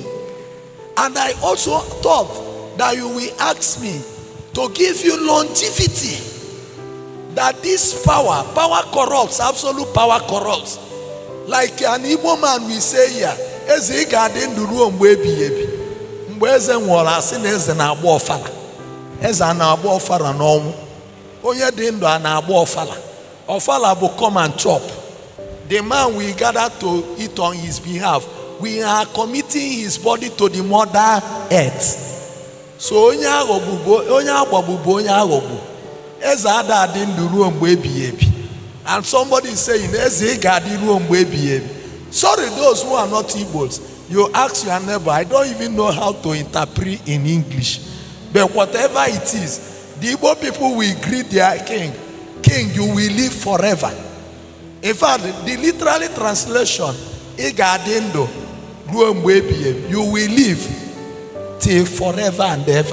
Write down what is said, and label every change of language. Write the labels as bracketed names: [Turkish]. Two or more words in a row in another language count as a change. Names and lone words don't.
[English] And I also thought that you will ask me to give you longevity. That this power corrupts, absolute power corrupts. Like an Igbo man we say here, eze garden the room where be [Igbo] eze nwere asị na eze na-agba ọfala. Eze na-agba ọfala n'ọnwụ. Onye dị ndụ a na-agba ọfala. Ọfala bụ [English] come and chop. The man we gather to eat on his behalf, we are committing his body to the mother earth. [Igbo] So onye aghọgbu bụ onye aghọgbu. Eze ada adị ndụ ruo mgbe ebighị ebi. [English] And somebody is saying, [Igbo] eze ị ga-adị ruo mgbe ebighị ebi. [English] Sorry, those who are not Igbos. You ask your neighbor, I don't even know how to interpret in English. But whatever it is, the Igbo people will greet their king. King, you will live forever. In fact, the literally translation, you will live till forever and ever.